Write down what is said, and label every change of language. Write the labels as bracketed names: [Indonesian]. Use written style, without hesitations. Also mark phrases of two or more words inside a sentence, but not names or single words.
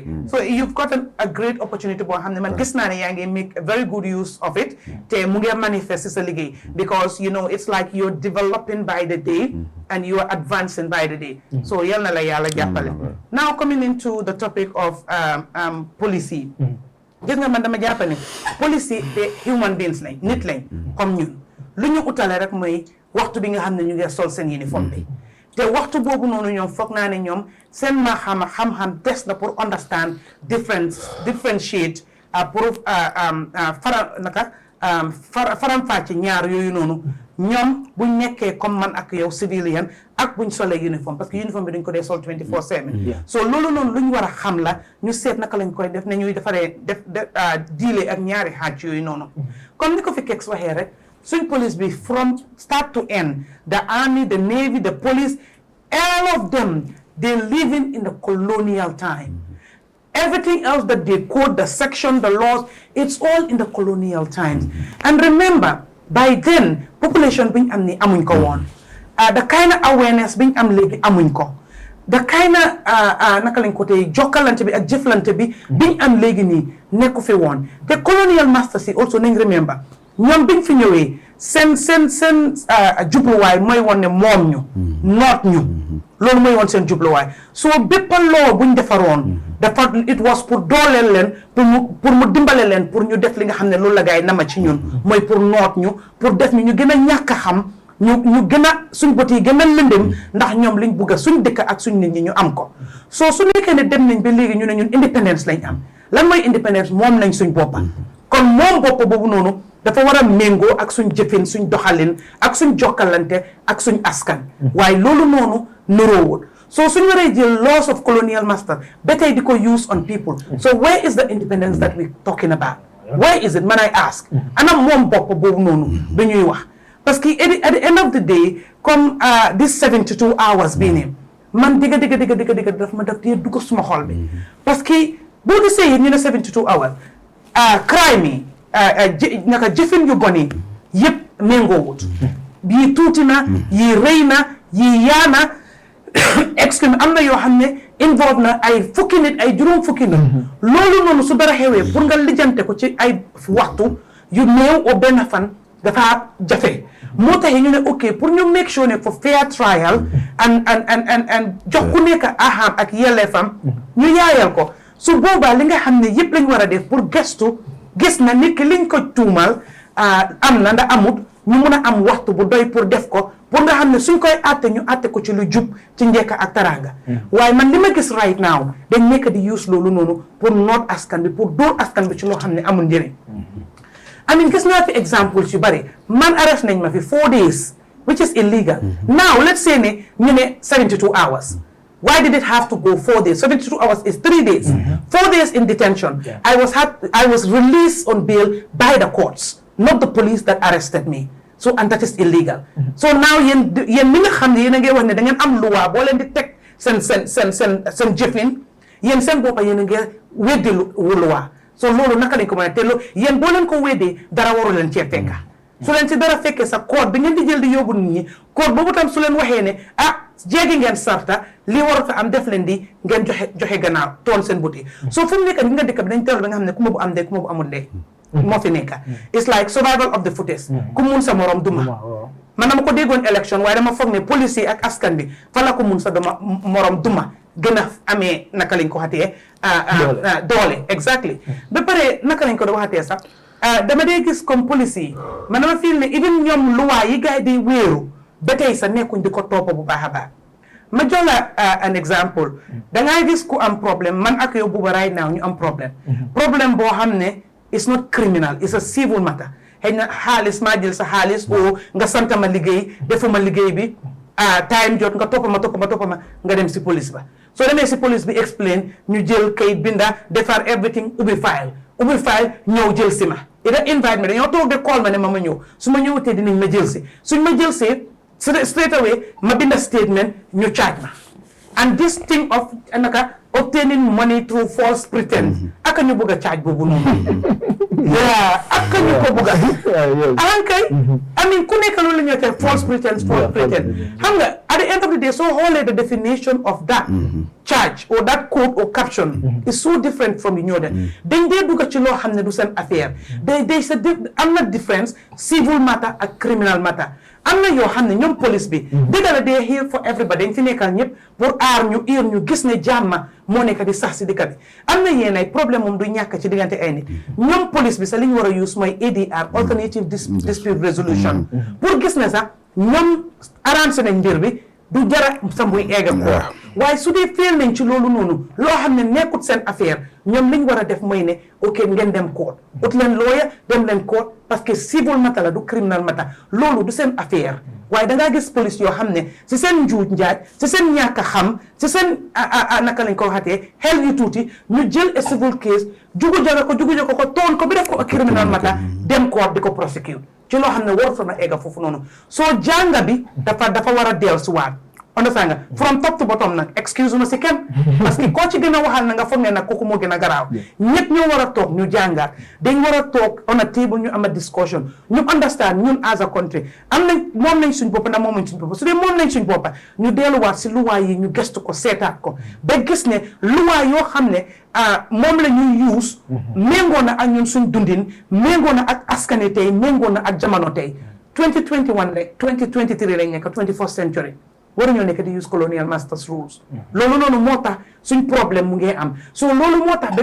[English] So you've gotten a great opportunity to make a very good use of it. Because you know it's like you're developing by the day and you are advancing by the day. So now coming into the topic of policy. [Wolof] Gis nga man dama jàpp ne police te [English] human beings [Wolof] lañ nit lañ comme ñun lu ñu utale rek mooy waxtu bi nga xam ne ñu ngi sol seen uniforme bi te waxtu boobu noonu ñoom foog naa ne ñoom seen ma xam-xam des na pour [English] understand differentiate [Wolof] pour faram fàcce ñaar yooyu noonu ñoom buñ nekkee comme man ak yow civilian ak buñ solee uniforme [French] parce que [Wolof] uniforme bi dañ ko dee sol 24/7 so loolu noonu lu ñu war a xam la ñu seet naka lañ koy def ne ñuy defaree diile ak ñaari xaaj yooyu noonu comme ni ko fi Kexx waxee rek suñ police bi [English] from start to end the army, the navy, the police, all of them they're living in the colonial time. Everything else that they quote, the section, the laws, it's all in the colonial times. And remember, by then, population being [Wolof] amni amuñ ko won. [English] The kind of awareness being [Wolof] am legi amuñ ko. [English] The kind of [Wolof] nakaling ko tay jokalante bi ak jëflante bi being am legi ni nekku fi won. [English] The colonial masters also nañ remember. [Wolof] Ñom biñ fi ñëwé sen jubluwaay mooy woon ne moom ñu noot ñu loolu mooy woon seen jubluwaay so bépp loo buñ defaroon dafa [English] it was [Wolof] pour dooleel leen pour mu dimbale leen pour ñu def li nga xam ne loolu la gaay nama ci ñun mooy pour noot ñu pour def ñu gën a ñàkk a xam ñu gën a suñ bët yi gën a lëndëm ndax ñoom liñ bugg a suñ dëkk ak suñ nit ñi ñu am ko so su nekkee ne dem nañ ba léegi ñu ne ñun indépendance lañ am lan mooy indépendance moom nañ suñ boppa kon moom boppa boobu noonu dafa war a méngoo ak suñ jëfin suñ doxalin ak suñ jokkalante ak suñ askan waaye loolu noonu nuroowul so suñ waree jël [English] laws of colonial master [Wolof] ba tey di ko use [English] on people so where is the independence that we're talking about where is it man I ask [Wolof] ana moom bopp boobu noonu ba ñuy wax [French] parce que [English] at the end of the day [Wolof] comme [English] this 72 hours [Wolof] bii ne man digga daf ma daf dee dugg suma xol bi parce que boo gisee yéen ñu ne [English] 72 hours crime [Wolof] yi naka jëfin yu bon yi yëpp méngoowut yii tuuti na yii rëy na yii yaana excuse am na yoo xam ne involve na ay fukki nit ay juróom fukki nit loolu noonu su dara xewee pour nga lijjante ko ci ay waxtu yu néew o benn fan dafa jafe moo tax ñu ne ok pour ñu [English] make sure [Wolof] ne [English] for fair trial [Wolof] and jox ku nekk aham ak yelleefam ñu yaayal ko su boobaa li nga xam ne yëpp lañ war a def pour gestu gis na nit ki liñ ko tuumal am na ndax amut ñu mun a am waxtu bu doy pour def ko pour nga xam ne suñ koy àtte ñu àtte ko ci lu jub ci njekk ak taranga waaye man li ma gis [English] right now [Wolof] dañ nekk di use loolu noonu pour noot askan bi pour dóor askan bi ci loo xam ne amul njëriñ [English] I mean [Wolof] gis naa fi [English] examples [Wolof] yu bari man [English] arrest [Wolof] nañ ma fi [English] 4 days which is illegal now let's say [Wolof] ne ñu ne [English] 72 hours why did it have to go 4 days? 72 hours is 3 days. 4 days in detention. Yeah. I was released on bail by the courts, not the police that arrested me. So and that is illegal. [Wolof] So now yen mi nga xam ne yéen a ngi wax ne da ngeen am loi boo leen di teg seen jëfin yéen seen boppa yéen a ngi weddi loi. So loolu naka lañ ko mën a te loolu yéen boo leen ko weddee dara waru leen cee fekka. su leen si dara fekkee sa code bi ngeen di jël di yóbbu nit ñi code boobu tam su leen waxee ne jéegi ngeen sarta lii warut a am def leen di ngeen joxe gannaaw toon seen buti so fu mu nekk nga dëkk bi dañ teewal ba nga xam ne ku ma bu am dee ku ma bu amul dee moo fi nekk [English] it's like survival of the fittest [Wolof] ku mun sa morom duma man dama ko déggoon élection waaye dama foog ne police ak askan bi fa la ko mun sa morom duma gën a amee naka lañ ko waxatee doole exactly ba pare naka lañ ko da waxatee sax dama dee gis comme police yi man dama feel ne even ñoom loi yi gars yi di wéeru ba tey sa nekkuñ di ko toppa bu baax a baax ma jox la an exemple dangaa gis ku am problème man ak yow buba [English] right now [Wolof] ñu am problème boo xam ne [English] it's not criminal it's a civil matter [Wolof] xëy na xaalis maa jël sa xaalis o nga sant ma liggéey defuma liggéey bi time jot nga toppa ma nga dem si police ba so demee si police bi explain ñu jël kayit binda defar everything ubbi file ñëw jël si ma ida [English] invite me [Wolof] dañoo toog de call ma ne ma ñëw su ma ñëwutee dinañ ma jël si suñ ma jël si [English] straight away [Wolof] ma binda statement ñu charge ma [English] and this thing of [Wolof] naka [English] obtaining money through false pretense [Wolof] aka ñu bëgg a charge boobu noonu aka ñu ko bëgg a kay [English] I mean [Wolof] ku nekk loolu la ñuy wax [English] false pretense [Wolof] xam nga [English] at the end of the day [Wolof] soo xoolee [English] the definition of that charge or that code or caption is so different from the [Wolof] ñoo dañ dee dugg ci loo xam ne du seen affaire day sa am na difference [English] civil matter [Wolof] ak [English] criminal matter [Wolof] am na yoo xam ne ñoom police bi dëgg la dee [English] here for everybody [Wolof] dañ fi nekkal ñëpp pour aar ñu ñu gis ne jàmma moo nekk di sax si dëkk bi am na yéen ay problème moom du ñàkk ci diggante ay nit ñoom police bi sax li ñu war a use mooy ADR [English] alternative dispute resolution [Wolof] pour gis ne sax ñoom arrangé nañ mbir bi du jara sa muy eegam ko waaye su dee féel nañ ci loolu noonu loo xam ne nekkut seen affaire ñoom liñ war a def mooy ne ok ngeen dem court ut leen lawyer dem leen court [French] parce que [English] civil matter [Wolof] la du [English] criminal matter [Wolof] loolu du seen affaire waaye dangaa gis police yoo xam ne si seen njuuj njaaj si seen ñàkk a xam si seen naka lañ ko waxatee xel yu tuuti ñu jël [English] a civil case [Wolof] jugu ko toon ko bi def ko [English] a criminal matter [Wolof] dem court di ko prosecute ci loo xam ne war na egga foofu noonu soo jànga bi dafa war a dellu si waat understand nga [English] from top to bottom [Wolof] nag excuse ma si kenn parce que koo ci gën a waxal na nga foog ne nag kooku moo gën a garaaw ñëpp ñoo war a toog ñu jàngaat dañ war a toog [English] on a table [Wolof] ñu am [English] a discussion [Wolof] ñu understand ñun [English] as a country [Wolof] am nañ moom nañ suñ boppa ndax moom nañ suñ boppa su dee moom nañ suñ boppa ñu delluwaat si luwaa yi ñu gestu ko seetaat ko ba gis ne luwaa yoo xam ne moom la ñuy use méngoo na ak ñun suñ dundin méngoo na ak askane tey méngoo na ak jamono tey 2021 rek 2023 lañ nekk [English] 21st century [Wolof] waruñoo nekk di use [English] colonial masters rules [Wolof] loolu noonu moo tax suñ problème mu ngi am so loolu moo tax ba